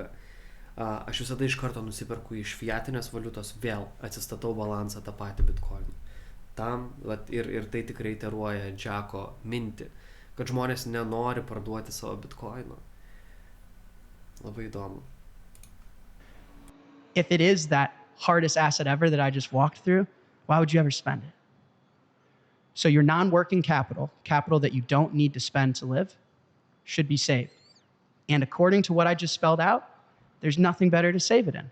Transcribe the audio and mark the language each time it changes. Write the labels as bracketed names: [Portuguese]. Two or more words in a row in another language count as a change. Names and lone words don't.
[Lithuanian] Aš visada iš karto nusiperku iš fiatinės valiutos, vėl atsistatau balansą tą patį bitkoiną. Tam, ir tai tikrai teruoja Džeko mintį, kad žmonės nenori parduoti savo bitkoino. Labai įdomu. [English] If it is that hardest asset ever that I just walked through, why would you ever spend it? So your non-working capital that you don't need to spend to live, should be saved. And according to what I just spelled out, there's nothing better to save it in.